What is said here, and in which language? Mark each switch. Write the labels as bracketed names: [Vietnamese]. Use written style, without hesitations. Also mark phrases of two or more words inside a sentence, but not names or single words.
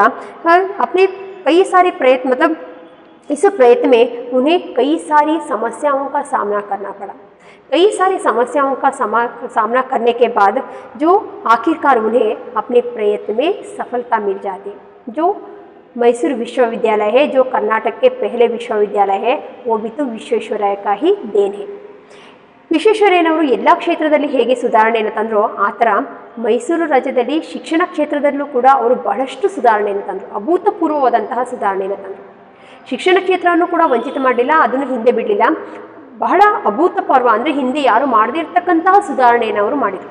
[Hindi] अपने कई सारे प्रयत्न, मतलब इस प्रयत्न में उन्हें कई सारी समस्याओं का सामना करना पड़ा। कई सारी समस्याओं का सामना करने के बाद जो आखिरकार उन्हें अपने प्रयत्न में सफलता मिल जाती। जो मैसूर विश्वविद्यालय है, जो कर्नाटक के पहले विश्वविद्यालय है, वो भी तो विश्वेश्वरैया का ही देन है। [Kannada] ವಿಶ್ವೇಶ್ವರಯ್ಯನವರು ಎಲ್ಲ ಕ್ಷೇತ್ರದಲ್ಲಿ ಹೇಗೆ ಸುಧಾರಣೆಯನ್ನು ತಂದರೋ ಆ ಥರ ಮೈಸೂರು ರಾಜ್ಯದಲ್ಲಿ ಶಿಕ್ಷಣ ಕ್ಷೇತ್ರದಲ್ಲೂ ಕೂಡ ಅವರು ಬಹಳಷ್ಟು ಸುಧಾರಣೆಯನ್ನು ತಂದರು, ಅಭೂತಪೂರ್ವವಾದಂತಹ ಸುಧಾರಣೆಯನ್ನು ತಂದರು। ಶಿಕ್ಷಣ ಕ್ಷೇತ್ರವನ್ನು ಕೂಡ ವಂಚಿತ ಮಾಡಲಿಲ್ಲ, ಅದನ್ನು ಹಿಂದೆ ಬಿಡಲಿಲ್ಲ। ಬಹಳ ಅಭೂತಪೂರ್ವ ಅಂದರೆ ಹಿಂದೆ ಯಾರು ಮಾಡದೇ ಇರತಕ್ಕಂತಹ ಸುಧಾರಣೆಯನ್ನು ಅವರು ಮಾಡಿದರು।